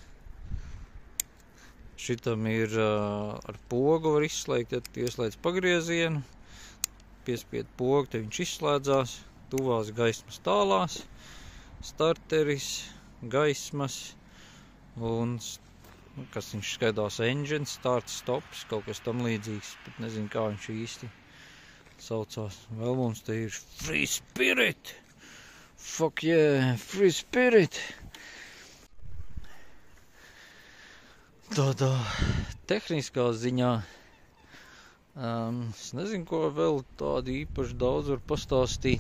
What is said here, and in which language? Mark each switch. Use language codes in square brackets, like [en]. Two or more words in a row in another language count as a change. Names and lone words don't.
[lv] Šitam ir ar pogu var izslēgt, tad ieslēdz pagriezienu, piespied pogu, te viņš izslēdzās, tuvās gaismas tālās, starteris, gaismas un, kas viņš skaidās, [en] engine, start, stops, [lv] kaut kas tam līdzīgs, bet nezinu, kā viņš īsti saucās. Vēl mums te ir Free Spirit! [en] Fuck yeah, [lv] Free Spirit! Tādā tehniskā ziņā, es nezinu, ko vēl tādu īpaši daudz var pastāstīt.